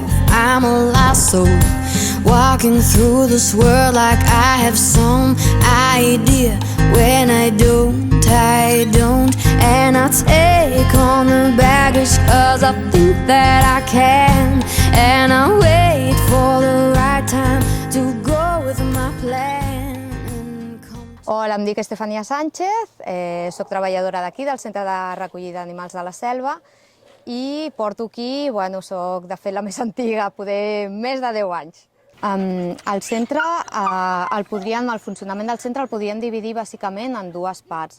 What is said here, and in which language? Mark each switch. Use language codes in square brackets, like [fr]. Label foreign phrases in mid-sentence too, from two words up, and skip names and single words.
[en] I'm a lost soul, walking through this world like I have some idea. When I don't, and I take on the baggage 'cause I think that I can, and I wait for the right time to go with my plan. [ca] Hola, em dic Estefania Sánchez, soc treballadora d'aquí, del Centre de Recollida d'Animals de la Selva, i porto aquí, soc de fet la més antiga, poder més de 10 anys. El centre, el funcionament del centre el podríem dividir bàsicament en dues parts.